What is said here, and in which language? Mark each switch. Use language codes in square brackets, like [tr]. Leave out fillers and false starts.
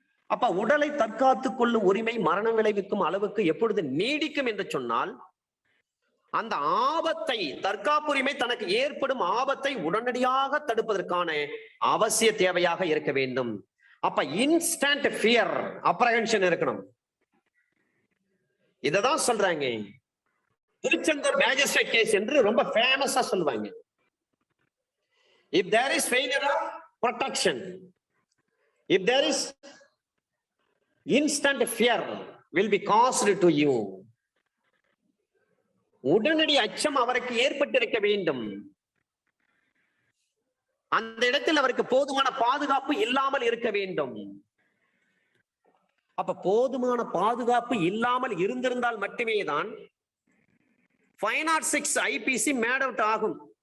[ta] அப்ப உடலை தற்காத்துக் கொள்ளும் உரிமை மரணம் விளைவிக்கும் அளவுக்கு எப்பொழுது நீடிக்கும் என்று சொன்னால், அந்த ஆபத்தை, தற்காப்புரிமை தனக்கு ஏற்படும் ஆபத்தை உடனடியாக தடுப்பதற்கான அவசிய தேவையாக இருக்க வேண்டும். அப்ப இன்ஸ்டன்ட் ஃபியர், அப்ரஹென்ஷன் இருக்கணும். இததான் சொல்றாங்க திருச்செந்தூர் மேஜிஸ்ட்ரேட் கேஸ் என்று ரொம்ப ஃபேமஸா சொல்லுவாங்க. [en] If there is failure of protection, if there is instant fear will be caused to you, [ta] உடனடி அச்சம் அவருக்கு ஏற்பட்டிருக்க வேண்டும். அந்த இடத்தில் அவருக்கு போதுமான பாதுகாப்பு இல்லாமல் இருக்க வேண்டும். அப்ப போதுமான பாதுகாப்பு இல்லாமல் இருந்திருந்தால் மட்டுமே தான் 506 ஐபிசி மேட் அவுட் ஆகும்.